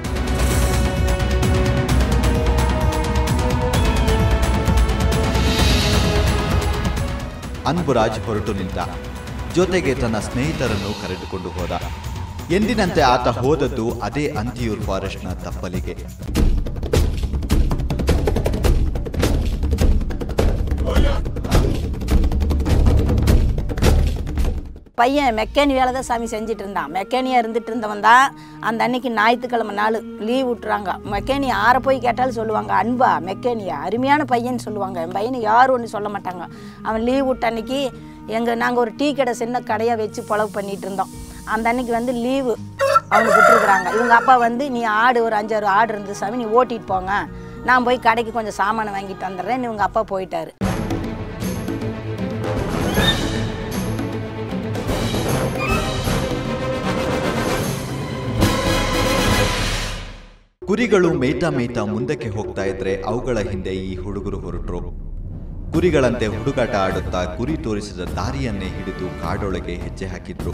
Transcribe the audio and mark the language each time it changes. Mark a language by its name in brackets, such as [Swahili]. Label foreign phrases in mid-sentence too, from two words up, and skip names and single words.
[Kannada] ಅನ್ಬುರಾಜ್ ಹೊರಟು ನಿಂತ. ಜೊತೆಗೆ ತನ್ನ ಸ್ನೇಹಿತರನ್ನು ಕರೆದುಕೊಂಡು ಹೋದ. ಎಂದಿನಂತೆ ಆತ ಹೋದದ್ದು ಅದೇ ಅಂತಿಯೂರ್ ಫಾರೆಸ್ಟ್ನ ತಪ್ಪಲಿಗೆ. [Tamil] பையன் மெக்கானிக் வேலை தான் சாமி செஞ்சுட்டு இருந்தான். மெக்கானியாக இருந்துட்டு இருந்தவன் தான். அந்த அன்னைக்கு ஞாயிற்றுக்கிழமை நாள் லீவ் விட்டுறாங்க. மெக்கானி யாரை போய் கேட்டாலும் சொல்லுவாங்க, அன்பா மெக்கானியா அருமையான பையன்னு சொல்லுவாங்க. என் பையனை யாரும் ஒன்று சொல்ல மாட்டாங்க. அவன் லீவ் விட்ட அன்னைக்கு நாங்கள் ஒரு டீ கடை சின்ன கடையாக வச்சு பொழவு பண்ணிகிட்டு இருந்தோம். அந்த அன்னைக்கு வந்து லீவு அவனுக்கு விட்டுருக்குறாங்க. இவங்க அப்பா வந்து நீ ஆடு ஒரு 5-6 ஆடு இருந்தது சாமி, நீ ஓட்டிகிட்டு போங்க, நான் போய் கடைக்கு கொஞ்சம் சாமானை வாங்கிட்டு வந்துடுறேன். இவங்க அப்பா போயிட்டாரு. [Kannada] ಕುರಿಗಳು ಮೇಯ್ತಾ ಮೇಯ್ತಾ ಮುಂದಕ್ಕೆ ಹೋಗ್ತಾ ಇದ್ರೆ ಅವುಗಳ ಹಿಂದೆ ಈ ಹುಡುಗರು ಹೊರಟರು. ಕುರಿಗಳಂತೆ ಹುಡುಗಾಟ ಆಡುತ್ತಾ ಕುರಿ ತೋರಿಸಿದ ದಾರಿಯನ್ನೇ ಹಿಡಿದು ಕಾಡೊಳಗೆ ಹೆಜ್ಜೆ ಹಾಕಿದ್ರು.